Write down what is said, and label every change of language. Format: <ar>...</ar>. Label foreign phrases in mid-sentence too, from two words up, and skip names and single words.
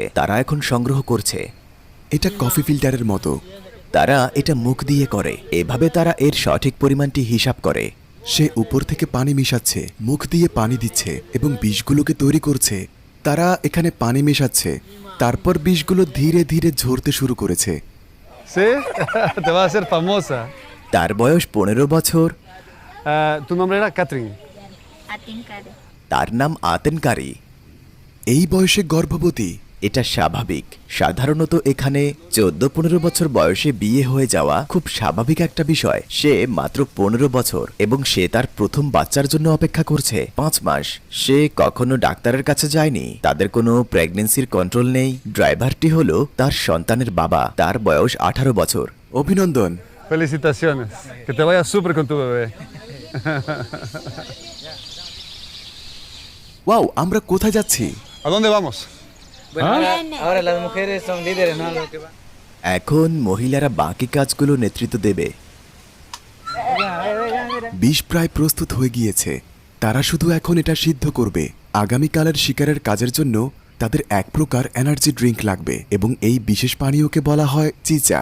<bn>তারা এখন সংগ্রহ করছে। এটা কফি ফিল্টারের মতো। তারা এটা মুখ দিয়ে করে। এভাবে তারা এর সঠিক পরিমাণটি হিসাব করে। সে উপর থেকে পানি মিশাচ্ছে, মুখ দিয়ে পানি দিচ্ছে এবং বিষগুলোকে তৈরি করছে। তারা এখানে পানি মেশাচ্ছে, তারপর বিষগুলো ধীরে ধীরে ঝরতে শুরু করেছে।</bn> <es>¿Sí? Te va a hacer famosa.</es> <bn>তার বয়স 15 বছর।</bn> <es>Tu nombre era Catherine. Atincare.</es> <bn>তার নাম আতেনকারী। এই বয়সে গর্ভবতী এটা স্বাভাবিক। সাধারণত এখানে 14-15 বছর বয়সে বিয়ে হয়ে যাওয়া খুব স্বাভাবিক একটা বিষয়। সে মাত্র 15 বছর এবং সে তার প্রথম বাচ্চার জন্য অপেক্ষা করছে 5 মাস। সে কখনো ডাক্তারের কাছে যায়নি। তাদের কোনো প্রেগন্যান্সির কন্ট্রোল নেই। ড্রাইভারটি হলো তার সন্তানের বাবা। তার বয়স 18 বছর। অভিনন্দন।</bn> <es>Felicitaciones. Que te vaya súper con tu bebé.</es> <bn>ওয়াও, আমরা কোথায় যাচ্ছি?</bn> <es>¿A dónde vamos? Bueno, ahora las mujeres son líderes, ¿no? Los que van.</es> <bn>এখন মহিলারা বাকি কাজগুলো নেতৃত্ব দেবে। বিষ প্রায় প্রস্তুত হয়ে গিয়েছে। তারা শুধু এখন এটা সিদ্ধ করবে। আগামীকালের শিকারের কাজের জন্য তাদের এক প্রকার</bn> <en>energy drink</en> <bn>লাগবে এবং এই বিশেষ পানীয়কে বলা হয় চিচা।</bn>